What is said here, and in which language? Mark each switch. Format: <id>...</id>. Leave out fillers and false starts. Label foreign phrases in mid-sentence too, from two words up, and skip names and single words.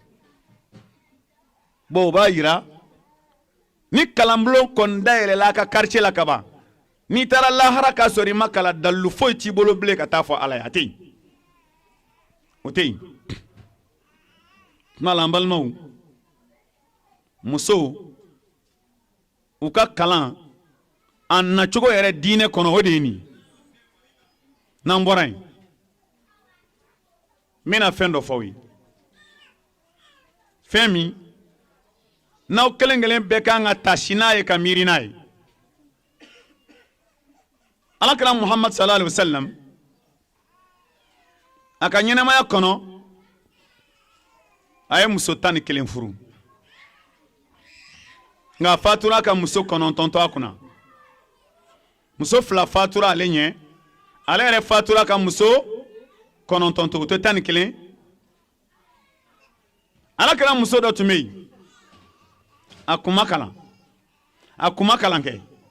<bm>bon o b'a yira ni kalanbulon kɔni dayɛlɛla a ka quartier la ka ban n'i taara lahara k'a sɔrɔ i ma kalan dalilu foyi t'i bolo bilen ka taa fɔ ala ye a tɛ yen o tɛ yen tuma la an balimaw musow u ka kalan a nacogo yɛrɛ diinɛ kɔnɔ o de ye nin n'an bɔra yen n bɛna fɛn dɔ fɔ aw ye fɛn min n'aw kelen kelen bɛɛ kan ka taasi n'a ye ka miiri n'a ye alakira muhammad</bm> <ar>صلى الله عليه وسلم</ar> <bm>a ka ɲɛnamaya kɔnɔ a ye muso 11 furu nka fatura ka muso 9 to a kunna muso 2 fatura ale ɲɛ ale yɛrɛ fatura ka muso 9 to o to 11 alakira muso dɔ tun bɛ yen a kun ma kalan kɛ</bm>